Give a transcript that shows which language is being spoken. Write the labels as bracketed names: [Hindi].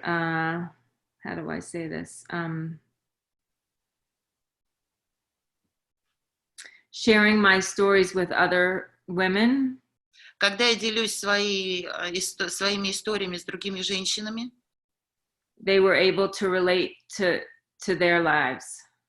[English] How do I say this? Sharing my stories with other women. [Russian] Когда я делюсь своими историями с другими женщинами, [English] they were able to relate to their lives.